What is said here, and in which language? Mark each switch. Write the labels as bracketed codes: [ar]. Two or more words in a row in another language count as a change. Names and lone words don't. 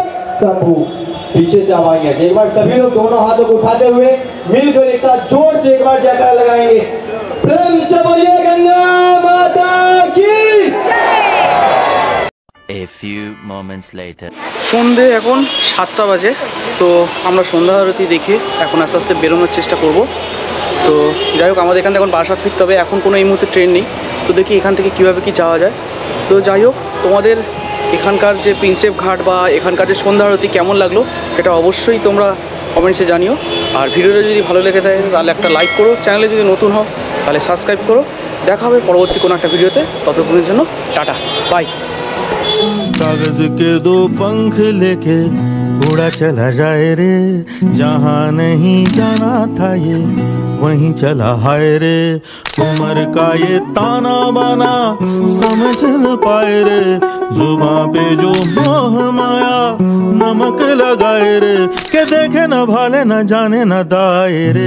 [hi] शंभू पीछे से आवाज है। एक बार सभी लोग दोनों हाथों को उठाते हुए मिलकर एक साथ जोर से एक बार जयकारा लगाएंगे। प्रेम से बोलिए गंगा माता की। [en] A few moments later. [bn] সন্ধে এখন 7টা বাজে। তো আমরা সন্ধ্যা আরতি দেখে এখন আস্তে আস্তে বেরোনোর চেষ্টা করব। তো যাই হোক, আমাদের এখান থেকে এখন বারাসাত ফিরতে হবে। এখন কোনো এই মুহূর্তে ট্রেন নেই, তো দেখি এখান থেকে কীভাবে কি যাওয়া যায়। তো যাই হোক, তোমাদের এখানকার যে প্রিন্সেপ ঘাট বা এখানকার যে সন্ধ্যা আরতি কেমন লাগলো সেটা অবশ্যই তোমরা কমেন্টসে জানিও। আর ভিডিওটা যদি ভালো লেগে থাকে তাহলে একটা লাইক করো, চ্যানেলে যদি নতুন হও তাহলে সাবস্ক্রাইব করো। দেখা হবে পরবর্তী কোনো একটা ভিডিওতে। ততক্ষণের জন্য [en] tata, bye. [hi] कागज के दो पंख लेके उड़ा चला जाए रे, जहाँ नहीं जाना था ये वहीं चला हाय रे। उम्र का ये ताना बाना समझ न पाए रे, जुबां पे जो मोह माया नमक लगाए रे, के देखे न भाले न जाने न दाए रे।